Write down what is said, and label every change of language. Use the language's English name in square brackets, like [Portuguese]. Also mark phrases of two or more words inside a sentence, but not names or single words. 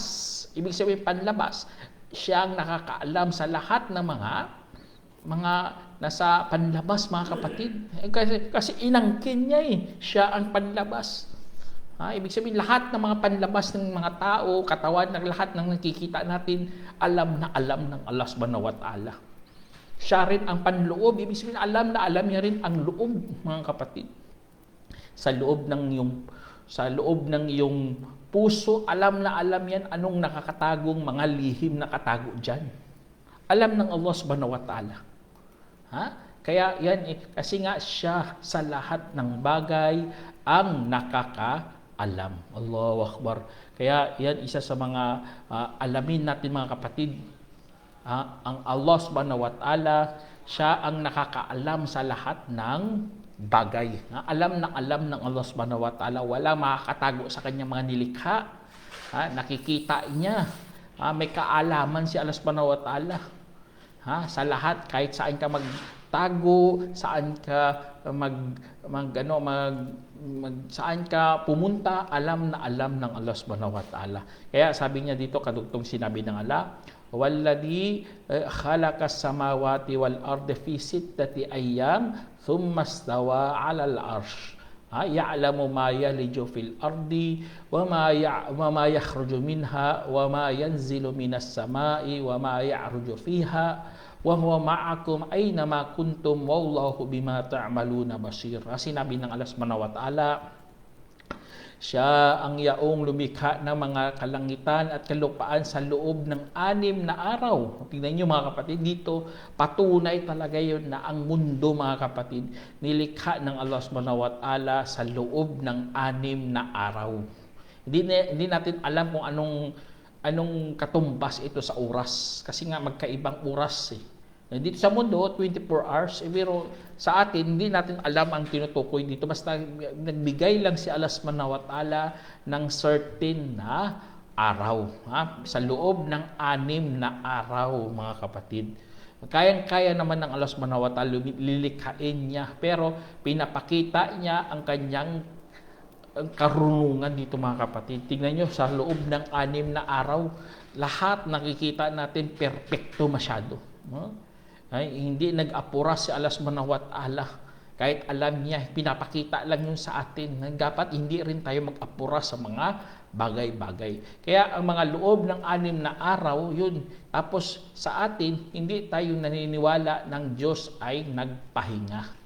[Filipino] Ibig sabihin panlabas, siya ang nakakaalam sa lahat ng mga nasa panlabas, mga kapatid. Kasi inangkin niya siya ang panlabas. Ibig sabihin, lahat ng mga panlabas ng mga tao, katawan ng lahat ng nakikita natin, alam ng Allah [Arabic] سبحانه وتعالى. [Filipino] Siya rin ang panloob. Ibig sabihin, alam niya rin ang loob, mga kapatid. Sa loob ng iyong puso, alam yan anong nakakatagong mga lihim na katago dyan. Alam ng Allah [Arabic] سبحانه وتعالى. [Filipino] Kaya yan, kasi nga siya sa lahat ng bagay ang nakakaalam. [Arabic] الله أكبر. [Filipino] Kaya yan isa sa mga alamin natin, mga kapatid. Ang Allah [Arabic] سبحانه وتعالى, [Filipino] siya ang nakakaalam sa lahat ng bagay. Alam ng Allah [Arabic] سبحانه وتعالى. [Filipino] Wala makakatago sa kanyang mga nilikha. Nakikita niya. May kaalaman si Allah [Arabic] سبحانه وتعالى. [Filipino] Sa lahat, kahit saan ka magtago, saan ka saan ka pumunta, alam ng Allah [Arabic] سبحانه وتعالى. [Filipino] Kaya sabi niya dito, kadugtong sinabi ng Allah, [Arabic] "والذي خلق السماوات والأرض في ستة أيام ثم استوى على العرش." يعلم ما يلج في الأرض وما يخرج منها وما ينزل من السماء وما يعرج فيها وهو معكم أين ما كنتم والله بما تعملون بصير. [Filipino] Sinabi ng Allah [Arabic] سبحانه وتعالى, [Filipino] siya ang yaong lumikha ng mga kalangitan at kalupaan sa loob ng 6 na araw. Tingnan niyo, mga kapatid, dito patunay talaga yun na ang mundo, mga kapatid, nilikha ng Allah [Arabic] سبحانه وتعالى [Filipino] sa loob ng 6 na araw. Hindi natin alam kung anong katumbas ito sa oras. Kasi nga magkaibang oras Dito sa mundo, 24 hours. Pero sa atin, hindi natin alam ang tinutukoy dito. Basta nagbigay lang si Allah [Arabic] سبحانه وتعالى [Filipino] ng certain na araw. Sa loob ng 6 na araw, mga kapatid. Kayang-kaya naman ng Allah [Arabic] سبحانه وتعالى, [Filipino] lilikhain niya. Pero pinapakita niya ang kanyang karunungan dito, mga kapatid. Tingnan nyo, sa loob ng 6 na araw, lahat nakikita natin perpekto masyado. Hindi nag-apura si Allah [Arabic] سبحانه وتعالى. [Filipino] Kahit alam niya, pinapakita lang yun sa atin. Dapat hindi rin tayo mag-apura sa mga bagay-bagay. Kaya ang mga loob ng 6 na araw, yun. Tapos sa atin, hindi tayo naniniwala ng Diyos ay nagpahinga.